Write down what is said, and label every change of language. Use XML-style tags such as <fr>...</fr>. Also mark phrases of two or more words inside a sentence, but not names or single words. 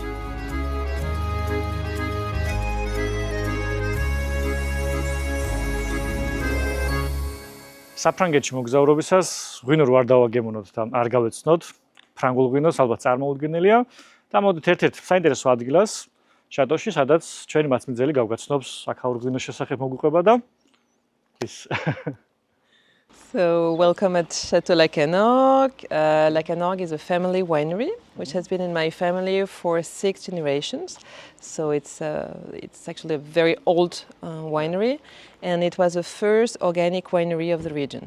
<ka>საფრანგეთში მოგზაურობისას ღვინო რო არ დავაგემონოთ და არ გავეცნოთ, ფრანგულ ღვინოს ალბათ წარმოუდგენელია და მოდით ერთ-ერთ საინტერესო ადგილას შატოში, სადაც ჩვენი მაწმიძელი გავგაცნობს აქაურ ღვინოს შესახებ მოგუყვება და ის</ka> <en>So, welcome at Château Lacanorgue. Lacanorgue is a family winery, which has been in my family for 6 generations. So it's actually a very old winery, and it was the first organic winery of the region.</en>